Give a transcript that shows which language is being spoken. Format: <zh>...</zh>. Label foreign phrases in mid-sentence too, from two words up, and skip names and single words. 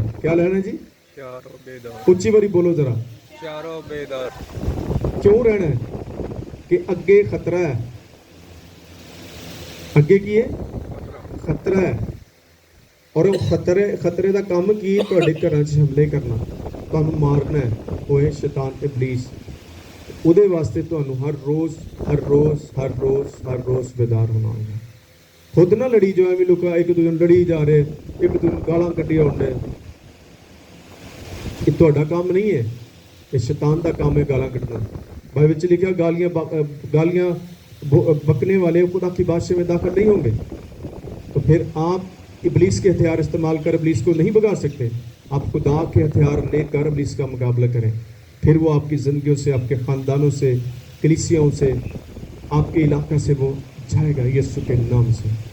<pa>کیا لینا ہے جی؟ اونچی باری بولو ذرا. بیدار. کیوں رہنا ہے؟ کہ اگے خطرہ ہے. اگے کی ہے خطرہ ہے, اور خطرے دا کام کی تواڈے گھراں وچ حملے کرنا, تانوں مارنا ہے.</pa> <ur>وہ ہے شیطان ابلیس.</ur> <pa>ਉਹਦੇ ਵਾਸਤੇ ਤੁਹਾਨੂੰ ਹਰ ਰੋਜ਼ بیدار ਹੋਣਾ ਹੋਗਾ. ਖੁਦ ਨਾ ਲੜੀ ਜੋ ਐਵੇਂ ਲੋਕ ਇੱਕ ਦੂਜੇ ਨੂੰ ਲੜੀ ਜਾ ਰਹੇ, ਇੱਕ ਦੂਜੇ ਨੂੰ ਗਾਲਾਂ ਕੱਢੀ ਆਉਂਦੇ. ਇਹ ਤੁਹਾਡਾ ਕੰਮ ਨਹੀਂ ਹੈ, ਇਹ ਸ਼ੈਤਾਨ ਦਾ ਕੰਮ ਹੈ ਗਾਲਾਂ ਕੱਢਣਾ. ਬਾਈਬਲ ਵਿੱਚ ਲਿਖਿਆ</pa> <ur>گالیاں بکنے والے خدا کی بادشاہی میں داخل نہیں ہوں گے. تو پھر آپ ابلیس کے ہتھیار استعمال کر ابلیس کو نہیں بگا سکتے. آپ خدا کے ہتھیار لے کر ابلیس کا مقابلہ کریں, پھر وہ آپ کی زندگیوں سے, آپ کے خاندانوں سے, کلیسیاؤں سے, آپ کے علاقہ سے وہ جائے گا یسوع کے نام سے.</ur>